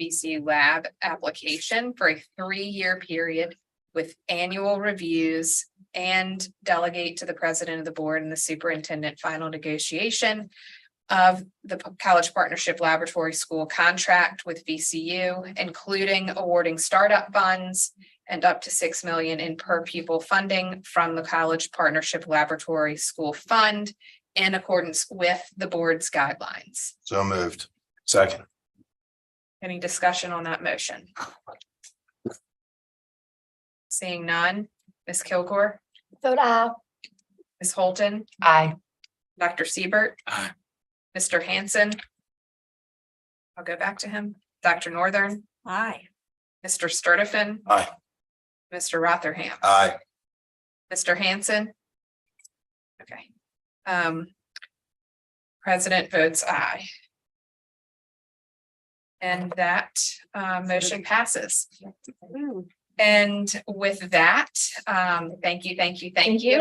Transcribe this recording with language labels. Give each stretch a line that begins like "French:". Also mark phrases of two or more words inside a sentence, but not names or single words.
English: VCU lab application for a 3-year period with annual reviews, and delegate to the president of the board and the superintendent final negotiation of the College Partnership Laboratory School contract with VCU, including awarding startup funds and up to $6 million in per pupil funding from the College Partnership Laboratory School Fund in accordance with the board's guidelines. So moved. Second. Any discussion on that motion? Seeing none, Ms. Kilgore, Vote aye. Ms. Holton, Aye. Dr. Siebert, Aye. Mr. Hanson. I'll go back to him. Dr. Northern, Aye. Mr. Sturtevant, Aye. Mr. Rotherham, Aye. Mr. Hanson. Okay. President votes aye. And that motion passes. And with that, thank you, thank you, thank you.